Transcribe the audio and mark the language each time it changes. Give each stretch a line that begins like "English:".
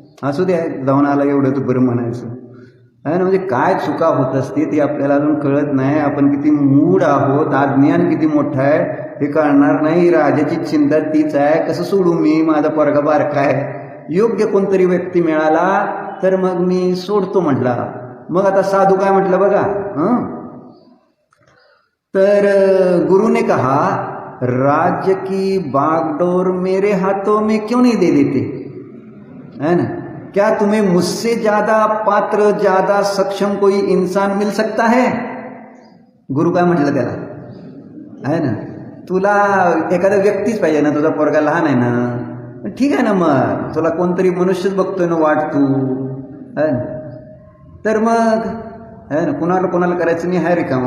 Marathi: असू द्या, जाऊन आला एवढं तू बरं म्हणायचं, आहे ना. म्हणजे काय चुका होत असते ते आपल्याला अजून कळत नाही. आपण किती मूढ आहोत, अज्ञान किती मोठं आहे हे कळणार नाही. राजाची चिंता तीच आहे, कसं सोडू मी, माझा पोरगा बारका आहे. योग्य कोणतरी व्यक्ती मिळाला तर मग मी सोडतो म्हटला. मग आता साधू काय म्हटलं बघा, तर
Hindi: गुरु ने कहा, राज्य की बागडोर मेरे हाथों में क्यों नहीं दे देते, है ना. क्या तुम्हें मुझसे ज्यादा पात्र, ज्यादा सक्षम कोई इंसान मिल सकता है.
Marathi: गुरु काय म्हटलं त्याला, आहे ना, तुला एखादा व्यक्तीच पाहिजे ना, तुझा पोरगा लहान आहे ना, ठीक आहे ना, मग तुला कोणतरी मनुष्यच बघतोय ना वाट तू, आहे ना. तर मग आहे ना, कोणाला करायचं नाही, हाय रिकामा.